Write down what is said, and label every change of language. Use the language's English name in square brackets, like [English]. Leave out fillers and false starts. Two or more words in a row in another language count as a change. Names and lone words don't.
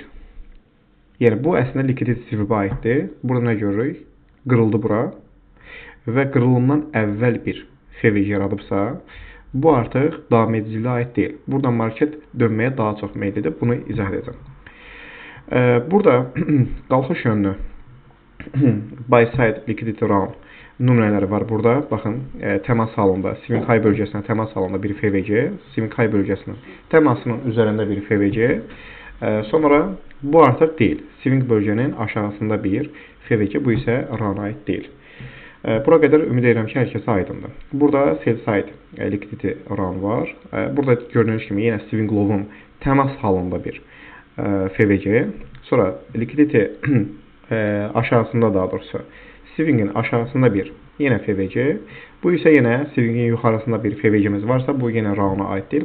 [Azerbaijani] Yəni bu əslində [English] liquidity sweep-ə [Azerbaijani] aiddir. Burada nə görürük? Qırıldı bura və qırılımdan əvvəl bir FVG yaradıbsa, bu artıq davam ediciliyə aid deyil. Burada market dönməyə daha çox meyl edib. Bunu izah edəcəm. Burada qalxış yönlü [English] buy side liquidity round [Azerbaijani] nümunələri var burada. Baxın, təmas halında, [English] swing high [Azerbaijani] bölgəsinə təmas halında bir FVG, [English] swing high [Azerbaijani] bölgəsinin təmasının üzərində bir FVG. Sonra bu artıq deyil. Swing bölgənin aşağısında bir FVG, bu isə round aid deyil. Bura qədər ümid edirəm ki, hər kəsə aydındır. Burada [English] sell side liquidity round [Azerbaijani] var. Burada gördüyünüz kimi yenə [English] swing low-un [Azerbaijani] təmas halında bir FVG. Sonra liquidity aşağısında, daha doğrusu swingin aşağısında bir yenə FVG. Bu isə yenə swingin yuxarısında bir FVG-miz varsa, bu yenə round-a aid deyil.